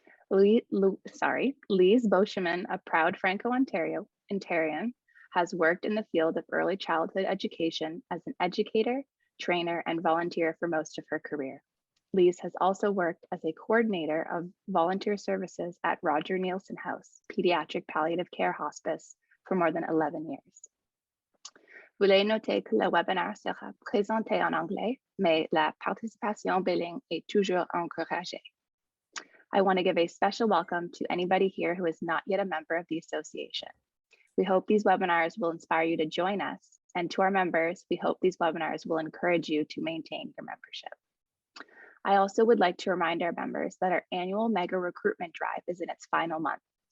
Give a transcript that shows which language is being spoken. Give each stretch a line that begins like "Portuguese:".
English: Lise Beauchemin, a proud Franco-Ontarian, has worked in the field of early childhood education as an educator, trainer, and volunteer for most of her career. Lise has also worked as a coordinator of volunteer services at Roger Nielsen House, Pediatric Palliative Care Hospice, for more than 11 years.
French: Veuillez noter que le webinaire sera présenté en anglais, mais la participation bilingue est toujours encouragée.
English: I want to give a special welcome to anybody here who is not yet a member of the association. We hope these webinars will inspire you to join us, and to our members, we hope these webinars will encourage you to maintain your membership. I also would like to remind our members that our annual mega recruitment drive is in its final month.